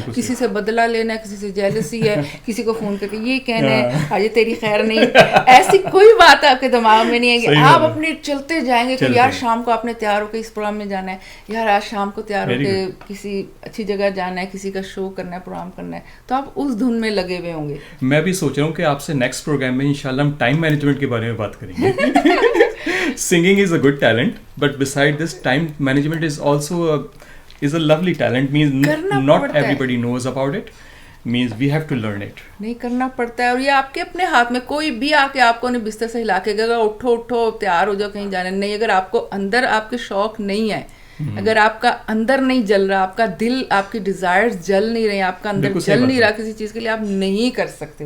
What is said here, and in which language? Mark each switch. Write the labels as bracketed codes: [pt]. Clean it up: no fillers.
[ur] کسی سے بدلہ لینا ہے, کسی سے جیلسی ہے, کسی کو فون کر کے یہ کہنا ہے آج تیری خیر نہیں, ایسی کوئی بات آپ کے دماغ میں نہیں ہے کہ آپ اپنے چلتے جائیں گے کہ یار شام کو آپ نے تیار ہو کے اس پروگرام میں جانا ہے, یار آج شام کو تیار ہو کے کسی اچھی جگہ جانا ہے, کسی کا شو کرنا ہے, پروگرام کرنا ہے, تو آپ اس دھن میں لگے ہوئے ہوں گے. میں بھی سوچ رہا ہوں کہ آپ سے نیکسٹ پروگرام میں انشاءاللہ ہم ٹائم مینجمنٹ کے بارے میں بات کریں گے. [en] Singing is a good talent, but beside this, time management is also a lovely talent. Means not everybody knows about it. Means we have to learn it. [ur] نہیں کرنا پڑتا ہے, اور یہ آپ کے اپنے ہاتھ میں. کوئی بھی آ کے آپ کو نہیں بستر سے ہلا کے گا اٹھو تیار ہو جاؤ کہیں جانا نہیں. اگر آپ کو اندر آپ کے شوق نہیں ہے, اگر آپ کا اندر نہیں جل رہا, آپ کا دل, آپ کی ڈیزائرز جل نہیں رہے, آپ کا اندر جل نہیں رہا کسی چیز کے لیے, آپ نہیں کر سکتے.